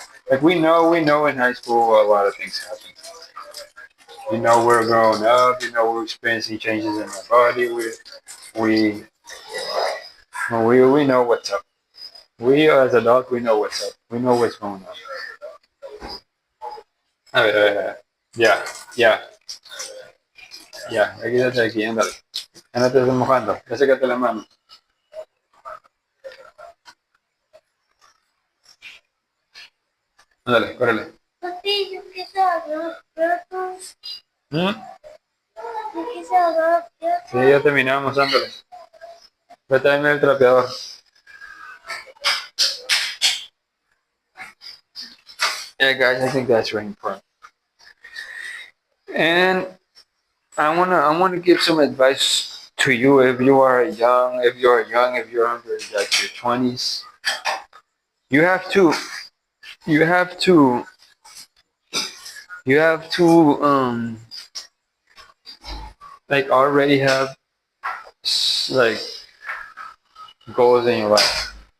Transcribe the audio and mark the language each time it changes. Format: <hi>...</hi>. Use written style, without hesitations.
<en>Like we know in high school a lot of things happen. You know we're growing up, you know we're experiencing changes in our body, we we know what's up. We as adults we know what's up. We know what's going on.</en> <es>A ver, a ver, a ver. Ya, ya, ya, aquí desde aquí, ándale. Ya no te estés mojando, ya sécate la mano. Ándale, córrele. Papi, yo quise agarrar los platos. ¿Mm? Yo quise agarrar los platos. Sí, ya terminamos, ándale. Vete a traerme el trapeador.</es> <en>Yeah, guys, I think that's very important. And I wanna give some advice to you if you are young, if you're under like your 20s. You have to, you have to, you have to like already have like goals in your life.</en>